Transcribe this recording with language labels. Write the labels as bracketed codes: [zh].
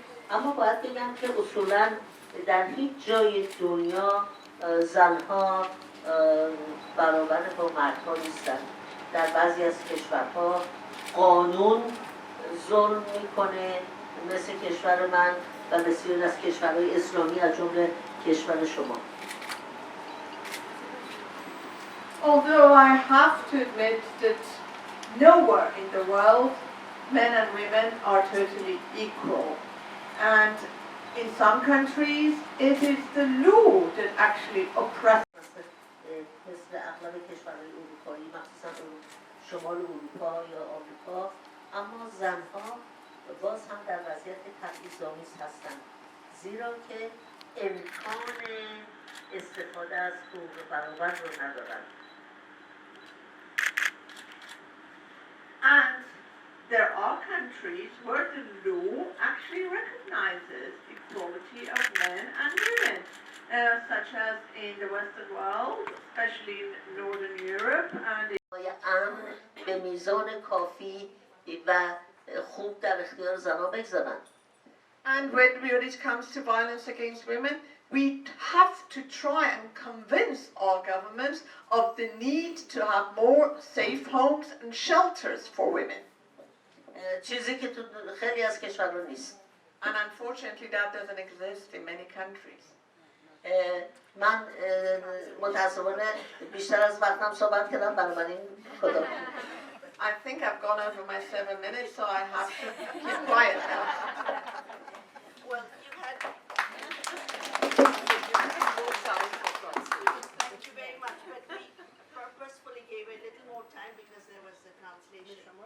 [fa] اما باید بگم که اصولا در هیچ جای دنیا زنها برابر با مردها نیستن. در بعضی از کشورها قانون ظلم میکنه مثل کشور من و بسیاری از کشورهای اسلامی از جمله کشور شما. [en] Although I have to admit that nowhere in the world men and women are totally equal. And in some countries it is the law that actually oppresses. [fa] مثل اغلب کشورهای اروپایی مخصوصا شمال اروپا یا آمریکا، اما زنها باز هم در وضعیت تبعیض‌آمیز هستند، زیرا که امکان استفاده از حقوق برابر رو ندارند. [en] And there are countries where the law actually recognizes equality of men and women, such as in the Western world, especially in Northern Europe and [fa] امن به میزان کافی و خوب در اختیار زنها بگذارند. [en] And when it comes to violence against women, we have to try and convince our governments of the need to have more safe homes and shelters for women. [fa] چیزی که تو خیلی از کشورها نیست. [en] And unfortunately that doesn't exist in many countries. [fa] من متاسفانه بیشتر از وقتم صحبت کردم، بنابراین خدا. [en] I think I've gone over my 7 minutes, so I have to keep quiet now. Well, you had... Thank you very much, but we purposefully gave a little more time because there was a translation.